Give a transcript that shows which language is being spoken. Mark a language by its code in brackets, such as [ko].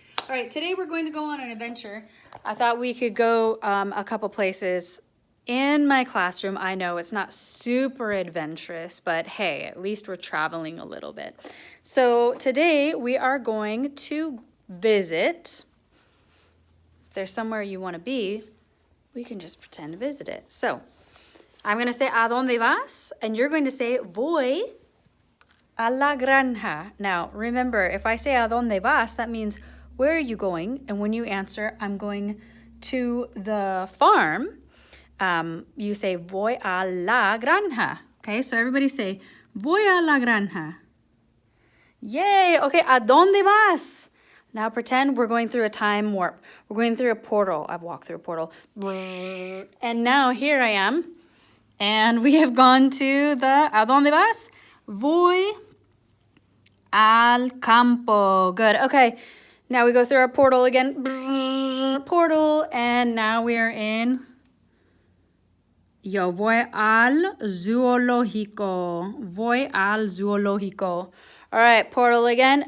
[en] All right, today we're going to go on an adventure. I thought we could go a couple places in my classroom. I know it's not super adventurous, but hey, at least we're traveling a little bit. So today we are going to visit. If there's somewhere you want to be, we can just pretend to visit it. So I'm going to say, [es] ¿A dónde vas? [en] And you're going to say, [es] voy a la granja. [en] Now, remember, if I say, [es] ¿A dónde vas? [en] That means, where are you going? And when you answer, I'm going to the farm, you say, [es] voy a la granja. [en] Okay, so everybody say, [es] voy a la granja. [en] Yay! Okay, [es] ¿a dónde vas? [en] Now pretend we're going through a time warp. We're going through a portal. I've walked through a portal. And now here I am. And we have gone to the, [es] ¿A dónde vas? Voy al campo. [en] Good. Okay. Now we go through our portal again. Portal. And now we are in. [es] Yo voy al zoológico. Voy al zoológico. [en] All right, portal again.